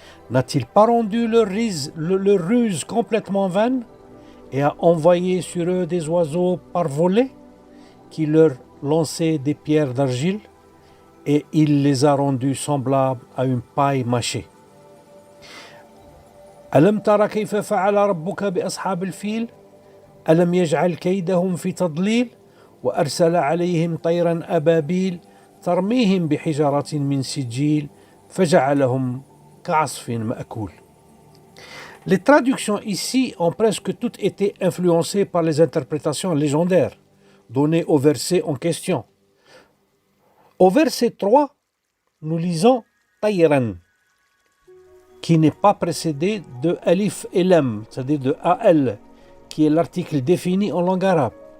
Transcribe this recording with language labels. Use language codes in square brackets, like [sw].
[fr] N'a-t-il pas rendu leur ruse complètement vaine et a envoyé sur eux des oiseaux par volée qui leur lançaient des pierres d'argile et il les a rendus semblables à une paille mâchée? [ar] ألم تر كيف فعل ربك بأصحاب الفيل ألم يجعل كيدهم في تضليل وأرسل عليهم طيرا أبابيل ترميهم بحجارة من سجيل فجعلهم كعصف مأكول. [fr] Les traductions ici ont presque toutes été influencées par les interprétations légendaires données au verset en question. Au verset 3, nous lisons Tayran, qui n'est pas précédé de Alif et Lam, c'est-à-dire de AL, qui est l'article défini en langue arabe.